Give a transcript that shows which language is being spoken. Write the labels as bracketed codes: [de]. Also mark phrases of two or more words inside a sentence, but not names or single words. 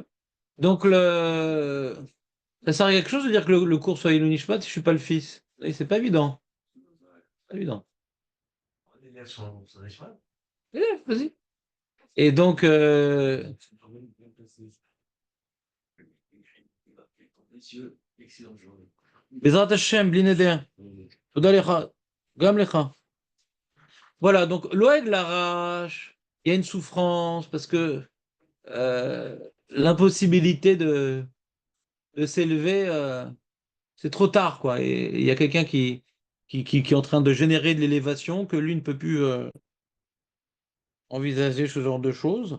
[fr] Donc, ça sert à quelque chose de dire que le cours soit [he] לעילוי נשמת [fr] si je suis pas le fils? Et c'est pas évident. Pas évident. les élèves sont des chemins. Vas-y. Et donc, Excellente journée. [he] בעזרת השם, בלי נדר. תודה לך. גם לך. [fr] Voilà, donc l'Oeg l'arrache. Il y a une souffrance parce que l'impossibilité de s'élever, c'est trop tard, quoi. Et il y a quelqu'un qui est en train de générer de l'élévation que lui ne peut plus envisager ce genre de choses.